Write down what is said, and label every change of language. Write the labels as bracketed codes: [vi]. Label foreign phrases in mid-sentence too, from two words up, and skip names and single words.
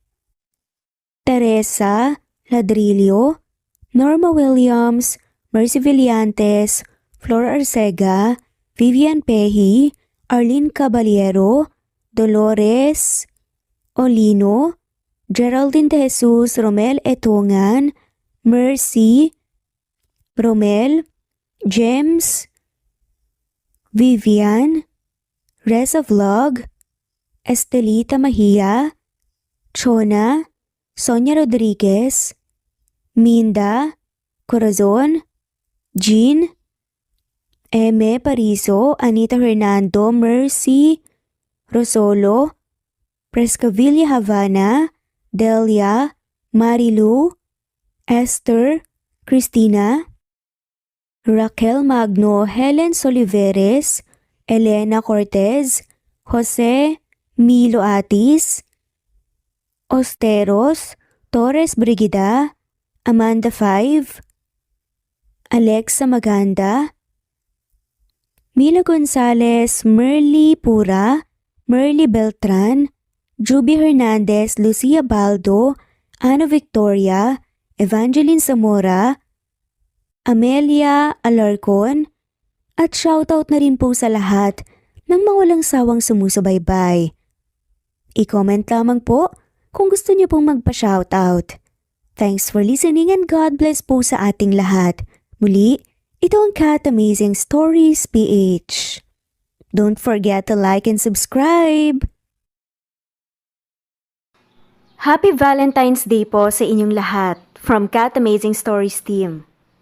[tl] Teresa Ladrillo, Norma Williams, Mercy Villantes, Flor Arcega, Vivian Pehi, Arlene Caballero, Dolores Olino, Geraldine De Jesus, Romel Etungan, Mercy, Romel, James, Vivian, Reza Vlog, Estelita Mahia, Chona, Sonia Rodriguez, Minda, Corazon, Jean, Eme Pariso, Anita Hernando, Mercy, Rosolo, Prescavilla Havana, Delia, Marilu, Esther, Christina, Raquel Magno, Helen Soliveres, Elena Cortez, Jose Milo Atis, Osteros, Torres Brigida, Amanda 5, Alexa Maganda, Mila Gonzalez, Merly Pura, Merly Beltran, Juby Hernandez, Lucia Baldo, Ana Victoria, Evangeline Zamora, Amelia Alarcon, at shoutout na rin po sa lahat ng mawalang sawang sumusubaybay. I-comment lamang po kung gusto niyo pong magpa-shoutout. [en] Thanks for listening and God bless [tl] po sa ating lahat. Muli, ito ang Cat Amazing Stories PH. [en] Don't forget to like and subscribe! Happy Valentine's Day [tl] po sa inyong lahat [en] from Cat Amazing Stories team.